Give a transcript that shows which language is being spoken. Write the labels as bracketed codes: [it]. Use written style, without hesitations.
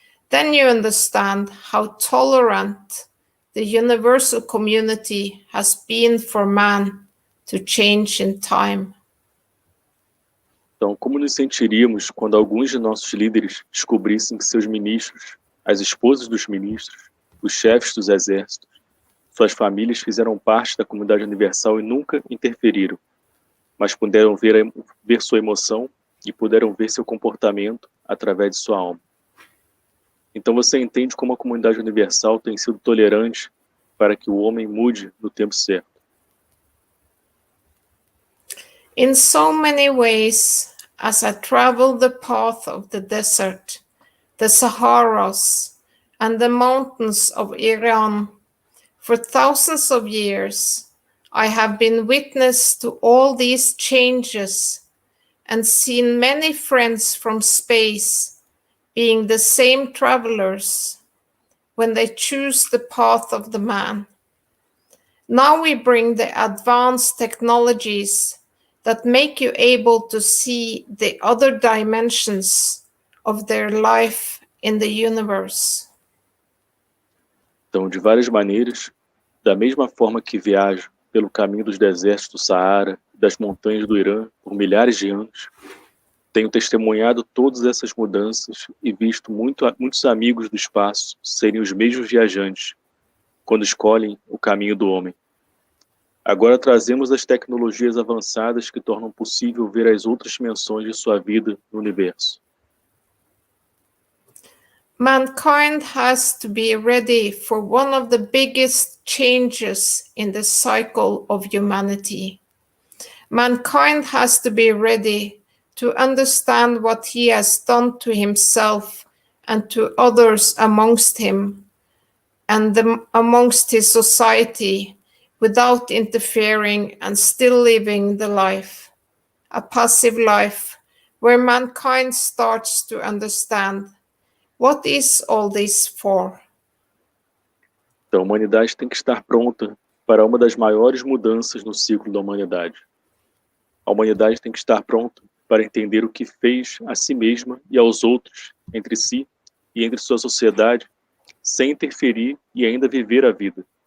[en] Then you understand how tolerant the universal community has been for man to change in time. [pt] Então, como nos sentiríamos quando alguns de nossos líderes descobrissem que seus ministros, as esposas dos ministros, os chefes dos exércitos, suas famílias fizeram parte da comunidade universal e nunca interferiram, mas puderam ver sua emoção e puderam ver seu comportamento através de sua alma. Então você entende como a comunidade universal tem sido tolerante para que o homem mude no tempo certo. [en] In so many ways, as I traveled the path of the desert, the Saharas, and the mountains of Iran, for thousands of years, I have been witness to all these changes and seen many friends from space being the same travelers when they choose the path of the man. Now we bring the advanced technologies that make you able to see the other dimensions of their life in the universe. [pt] Então, de várias maneiras, da mesma forma que viajo pelo caminho dos desertos do Saara, das montanhas do Irã por milhares de anos, tenho testemunhado todas essas mudanças e visto muitos amigos do espaço serem os mesmos viajantes quando escolhem o caminho do homem. Agora trazemos as tecnologias avançadas que tornam possível ver as outras dimensões de sua vida no universo. [en] Mankind has to be ready for one of the biggest changes in the cycle of humanity. Mankind has to be ready to understand what he has done to himself and to others amongst him and amongst his society without interfering and still living the life, a passive life, where mankind starts to understand what is all this for. [pt] Então, a humanidade tem que estar pronta para uma das maiores mudanças no ciclo da humanidade. A humanidade tem que estar pronta para entender o que fez a si mesma e aos outros, entre si e entre sua sociedade, sem interferir e ainda viver a vida.